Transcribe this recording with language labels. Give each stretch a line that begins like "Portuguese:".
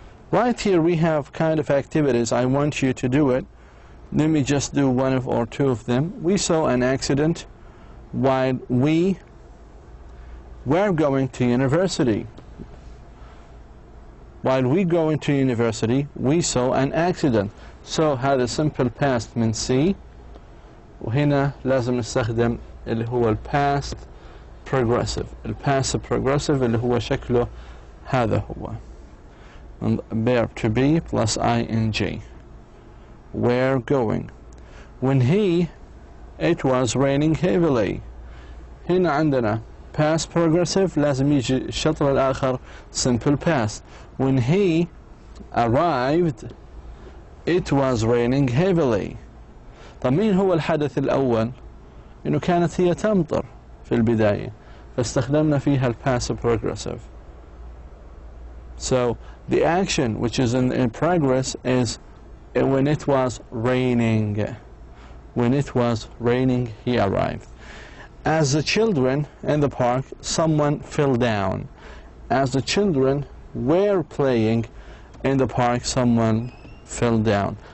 English: Right here we have kind of activities. I want you to do it. Let me just do one or two of them. We saw an accident while we were going to university. While we going to university, we saw an accident.
Arabic: So هذا simple past من C, وهنا لازم نستخدم اللي هو ال past progressive. ال passive progressive اللي هو شكله هذا هو.
English: Verb to be plus ing. Where going. When it was raining heavily.
Arabic: هنا عندنا past progressive لازم يجي الشطر الآخر simple past.
English: When he arrived, it was raining heavily.
Arabic: طب مين هو الحدث الأول؟ إنه كانت هي تمطر في البداية, فاستخدمنا فيها ال passive progressive.
English: So the action which is in progress is when it was raining. When it was raining, he arrived. As the children in the park, someone fell down. As the children were playing in the park, someone fell down.